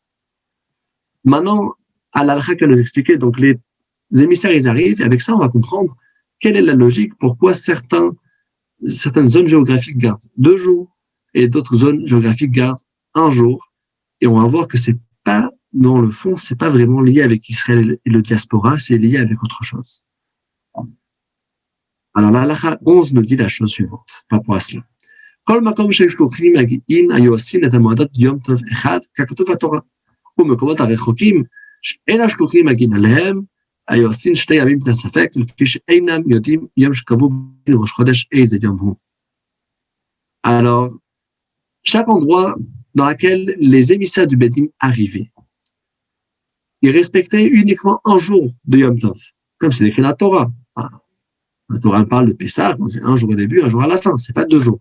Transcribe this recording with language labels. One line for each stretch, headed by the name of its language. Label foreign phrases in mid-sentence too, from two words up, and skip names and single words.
French: Maintenant, à l'halakha qu'elle nous expliquait, donc les émissaires, ils arrivent, et avec ça, on va comprendre quelle est la logique, pourquoi certaines zones géographiques gardent 2 jours, et d'autres zones géographiques gardent 1 jour, et on va voir que c'est pas, dans le fond, c'est pas vraiment lié avec Israël et le diaspora, c'est lié avec autre chose. Alors, la halakha 11 nous dit la chose suivante, par rapport à cela.
Hebrew: כל מקום שיש שלוחים מגיעים היו עושים את המועדות יום טוב אחד, ככתוב בתורה. ומקומות הרחוקים, שאין השלוחים מגיעים עליהם, היו עושים 2 ימים בלי ספק, לפי שאינם יודעים יום שקבעו בראש חודש איזה יום הוא.
French: Alors, chaque endroit dans lequel les émissaires du Bédin arrivaient, ils respectaient uniquement un jour de Yom Tov, comme c'est écrit dans la Torah. La Torah parle de Pessah, c'est un jour au début, un jour à la fin, c'est pas 2 jours.